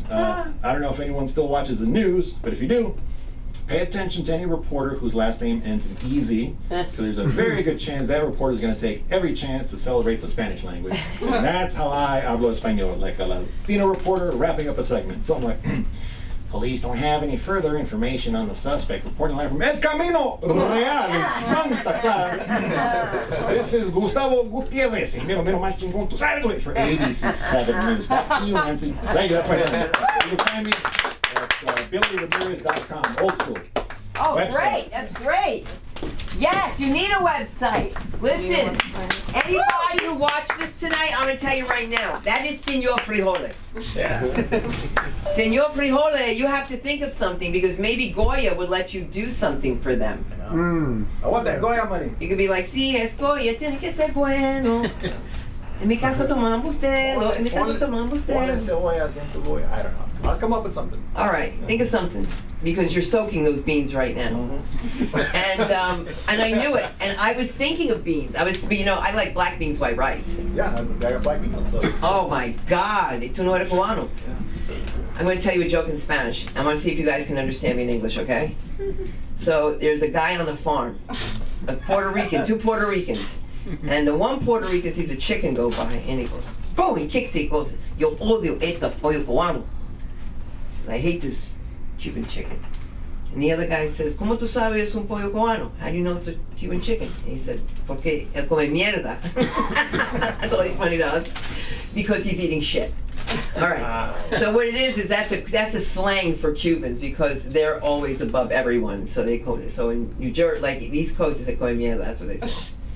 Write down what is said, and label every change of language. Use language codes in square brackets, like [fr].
[en] I don't know if anyone still watches the news, but if you do, pay attention to any reporter whose last name ends in EZ, because there's a very good chance that reporter is going to take every chance to celebrate the Spanish language. And that's how I [es] hablo español, [en] like a Latino reporter wrapping up a segment. Something like, police don't have any further information on the suspect, reporting live from El Camino Real in Santa Clara. This is Gustavo Gutierrez. [es] Miro más chingón, tú sabes, [en] wait for 87 News. Back to you, Nancy. Thank you, that's my time. You can find me at BillyRamirez.com, old school. Oh, website. Great, that's great. Yes, you need a website. Listen, anybody who watched this tonight, I'm going to tell you right now, that is Senor Frijole. Yeah. Senor Frijole, you have to think of something, because maybe Goya would let you do something for them. I want that Goya money. You could be like, [es] sí, es Goya, tiene que ser bueno. En mi casa tomamos telo, en mi casa tomamos telo. [en] I don't know. I'll come up with something. All right, think of something, because you're soaking those beans right now. And I knew it, and I was thinking of beans. I like black beans, white rice. Yeah, I got black beans. So. Oh my God, [es] tú no eres cubano. [en] I'm going to tell you a joke in Spanish. I want to see if you guys can understand me in English, okay? So there's a guy on the farm, a Puerto Rican, 2 Puerto Ricans. And the one Puerto Rican sees a chicken go by, and he goes, boom, he kicks it, he goes, [es] yo odio este pollo cubano. [en] He says, I hate this Cuban chicken. And the other guy says, [es] ¿Cómo tú sabes es un pollo cubano? [en] How do you know it's a Cuban chicken? And he said, [es] porque él come mierda. [en] That's only funny to us, because he's eating shit. All right. So what it is that's a slang for Cubans, because they're always above everyone. So in New Jersey, like East Coast, they say [es] come mierda. [en] That's what they say.